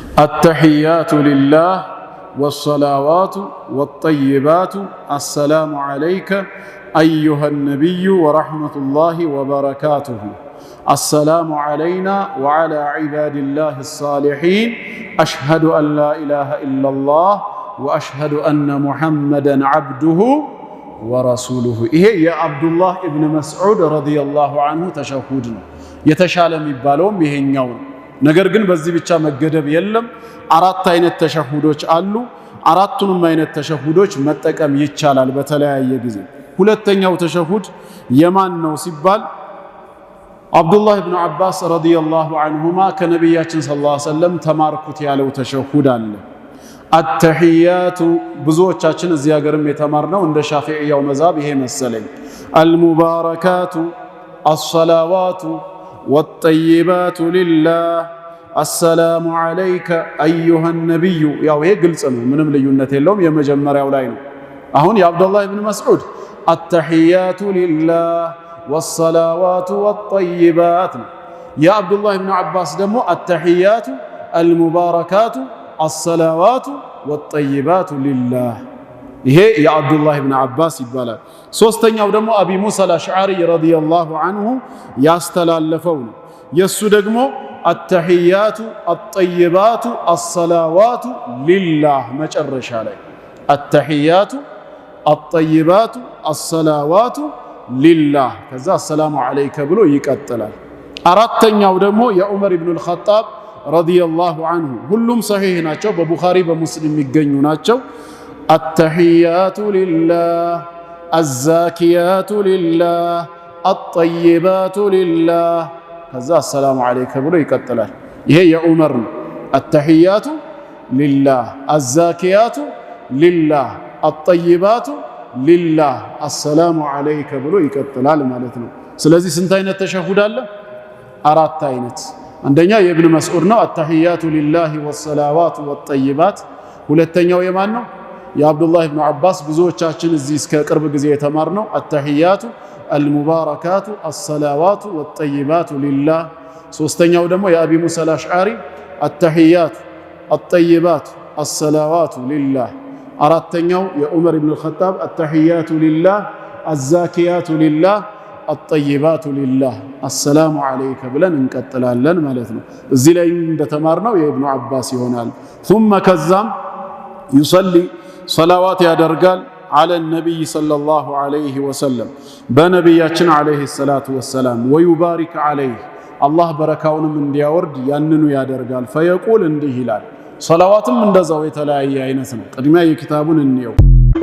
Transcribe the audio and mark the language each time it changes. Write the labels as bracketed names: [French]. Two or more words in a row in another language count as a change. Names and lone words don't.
[Arabic] التحيات لله والصلوات والطيبات السلام عليك أيها النبي ورحمة الله وبركاته السلام علينا وعلى عباد الله الصالحين أشهد أن لا إله إلا الله وأشهد أن محمدا عبده ورسوله إيه يا عبد الله ابن مسعود رضي الله عنه تشهدنا يتشالم يبالوم [Amharic] ይሄኛው ነገር ግን በዚህ ብቻ መገደብ የለም አራት አይነት ተሸሁዶች አሉ አራቱንም አይነት ተሸሁዶች መጠቀም ይቻላል በተለያየ ጊዜ ሁለተኛው ተሸሁድ የማን ነው ሲባል አብዱላህ ኢብኑ አባስ [Arabic] رضي الله عنهما [Amharic] ከነብያችን [Arabic] صلى الله عليه وسلم [Amharic] ተማርኩት ያለው ተሸሁድ አለ አተሂያቱ ብዙዎቻችን እዚህ ሀገርም የተማርነው እንደ ሻፊዒያው መዛብ ይሄ መሰለኝ [Arabic] المباركات الصلوات والطيبات لله السلام عليك أيها [Amharic] النبي ያው ይሄ ግልጽ ነው ምንም ልዩነት የለውም የመጀመሪያው ላይ ነው አሁን የአብዱላህ ኢብኑ መስዑድ [Arabic] التحيات لله والصلوات والطيبات يا عبد الله بن عباس [Amharic] ደግሞ [Arabic] التحيات المباركات الصلوات والطيبات لله [Amharic] ይሄ የአብዱላህ ኢብኑ አባስ ይባላል ሶስተኛው ደግሞ አቢ ሙሳ አልአሽዓሪ [Arabic] رضي الله عنه [Amharic] ያስተላለፈው ነው የሱ ደግሞ [Arabic] التحيات الطيبات الصلوات لله [Amharic] መጨረሻ ላይ التحيات [Arabic] الطيبات الصلوات لله [Amharic] ከዛ [Arabic] السلام عليك [Amharic] ብሎ ይቀጥላል አራተኛው ደግሞ የዑመር ኢብኑ አልኸጣብ [Arabic] رضي الله عنه [Amharic] ሁሉም ሰሂህ ናቸው በቡኻሪ በሙስሊም የሚገኙ ናቸው [Arabic] التحيات لله الزاكيات لله الطيبات لله كذا السلام عليك [Amharic] ብሎ ይቀጥላል ይሄ የዑመር ነው [Arabic] التحيات لله الزاكيات لله الطيبات لله السلام عليك [Amharic] ብሎ ይቀጥላል ማለት ነው ስለዚህ ስንት አይነት ተሸሁድ አለ አራት አይነት አንደኛ የኢብኑ መስዑድ ነው [Arabic] التحيات لله والصلوات والطيبات [Amharic] ሁለተኛው የማን ነው የአብዱላህ ኢብኑ አባስ ብዙዎቻችን እዚህ እስከ ቅርብ ጊዜ የተማርነው [Arabic] التحيات المباركات الصلوات والطيبات لله [Amharic] ሶስተኛው ደግሞ የአቢ ሙሳ አልአሽዓሪ [Arabic] التحيات الطيبات الصلوات لله [Amharic] አራተኛው የዑመር ኢብኑ አልኸጣብ [Arabic] التحيات لله الزاكيات لله الطيبات لله السلام عليك [Amharic] ብለን እንቀጥላለን ማለት ነው እዚህ ላይ እንደተማርነው የኢብኑ አባስ ይሆናል ثم ከዛም [Arabic] يصلي صلوات [Amharic] ያደርጋል [Arabic] على النبي صلى الله عليه وسلم [Amharic] በነብያችን [Arabic] عليه الصلاه والسلام ويبارك عليه الله [Amharic] በረካውንም እንዲያወርድ ያንኑ ያደርጋል فيقول እንዲህ ይላል صلواتም እንደዛው የተለያየ አይነት ነው ቅድሚያ የኪታቡን እንየው